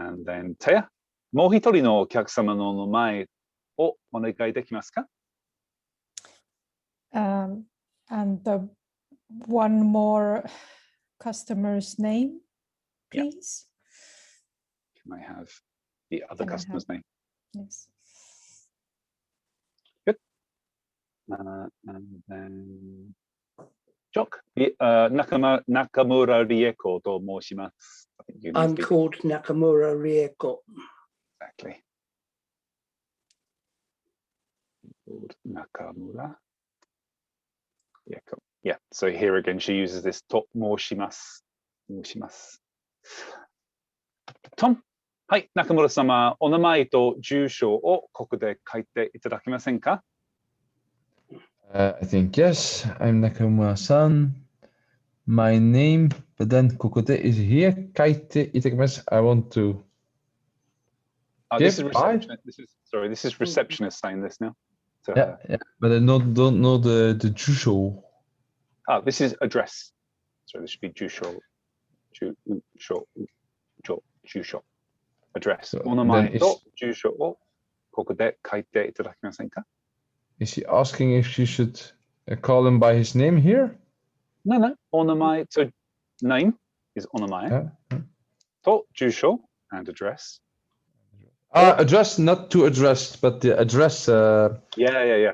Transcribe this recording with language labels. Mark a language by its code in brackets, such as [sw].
[en] And then Taya, [ja] もう一人のお客様の名前をお願いできますか？ [en] And the one more customer's name, please. Can I have the other customer's name? Yes. Good. And then Jock, Nakamura Rieko [ja] と申します。 [en] I'm called Nakamura Rieko. Exactly. Called Nakamura Rieko. Yeah, so here again she uses this to [ja] 申します。申します。 Tom, はい、中村様、お名前と住所をここで書いていただけませんか？ [en] I think yes. I'm Nakamura-san. My name, but then Kokote is here. [ja] Kaite itakimasu. [en] I want to. This is receptionist. This is receptionist saying this now. So, yeah, but I don't know the jusho. This is address. So this should be jusho. Jusho. Address. [ja] お名前と住所をここで書いていただけませんか? [en] Is she asking if she should call him by his name here? No. お名前 so name is [ja] お名前と住所 [en] and address. Address, not to address, but the address. Yeah.